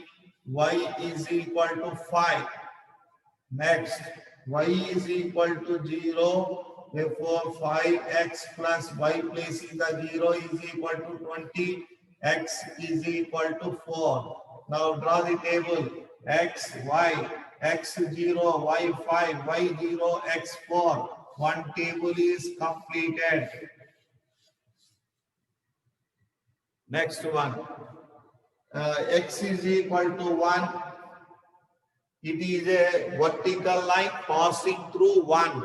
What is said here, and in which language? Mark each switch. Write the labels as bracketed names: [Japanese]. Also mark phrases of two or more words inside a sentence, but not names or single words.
[English] Y is equal to 5. Next, y is equal to 0. Therefore, 5x plus y places the 0 is equal to 20. X is equal to 4. Now draw the table. X, y, x0, y5, y0, x4. One table is completed. Next one. X is equal to 1. It is a vertical line passing through 1.